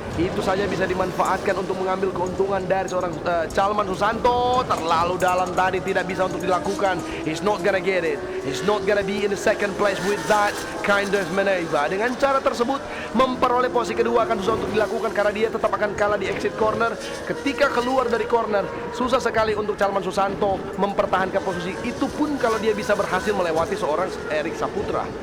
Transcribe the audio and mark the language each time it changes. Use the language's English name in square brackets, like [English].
[Indonesian] Itu saja bisa dimanfaatkan untuk mengambil keuntungan dari seorang Calman Susanto. Terlalu dalam tadi, tidak bisa untuk dilakukan. [English] He's not gonna get it. He's not gonna be in the second place with that kind of maneuver. [Indonesian] Dengan cara tersebut memperoleh posisi kedua akan susah untuk dilakukan karena dia tetap akan kalah di exit corner. Ketika keluar dari corner, susah sekali untuk Calman Susanto mempertahankan posisi. Itu pun kalau dia bisa berhasil melewati seorang Erik Saputra.